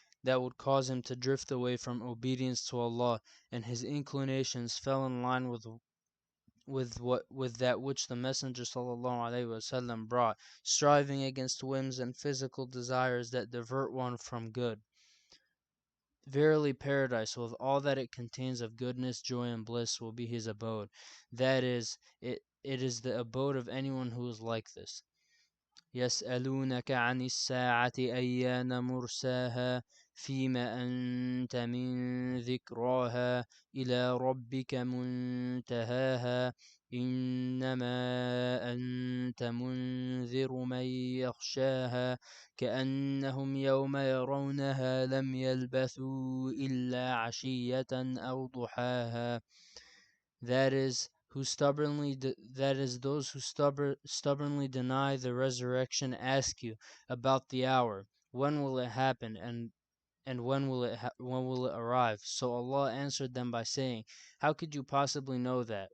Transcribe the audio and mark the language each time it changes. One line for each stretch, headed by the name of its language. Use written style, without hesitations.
English: that would cause him to drift away from obedience to Allah, and his inclinations fell in line with that which the Messenger ﷺ brought, striving against whims and physical desires that divert one from good. Verily paradise, with all that it contains of goodness, joy, and bliss, will be his abode. That is, it is the abode of anyone who is like this.
Arabic: يسألونك عن الساعة أيان مرساها فيما أنت من ذكراها إلى ربك منتهاها إنما أنت منذر من يخشاها كأنهم يوم يرونها لم يلبثوا إلا عشية أو ضحاها.
English: That is, those who stubbornly deny the resurrection ask you about the hour, when will it happen, and when will it arrive? So Allah answered them by saying, how could you possibly know that?